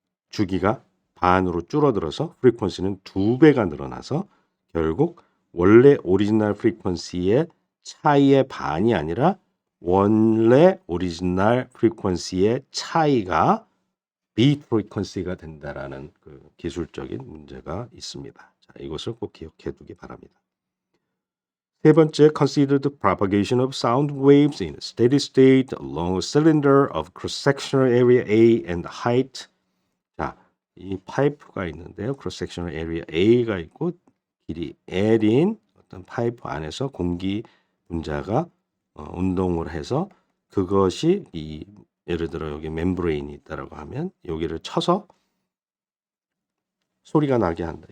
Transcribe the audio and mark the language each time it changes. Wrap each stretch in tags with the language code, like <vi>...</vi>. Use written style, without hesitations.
<ko>주기가 반으로 줄어들어서 프리퀀시는 2배가 늘어나서 결국 원래 오리지널 프리퀀시의 차이의 반이 아니라 원래 오리지널 프리퀀시의 차이가 beat 프리퀀시가 된다라는 그 기술적인 문제가 있습니다. 자, 이것을 꼭 기억해 두기 바랍니다. 세 번째,</ko> <en>consider the propagation of sound waves in a steady state along a cylinder of cross-sectional area A and height.</en> <ko>자, 이 파이프가 있는데요. cross-sectional area A가 있고 길이 L인 어떤 파이프 안에서 공기 분자가 운동을 해서 그것이 이 예를 들어 여기 멤브레인이 있다라고 하면 여기를 쳐서 소리가 나게 한다.</ko>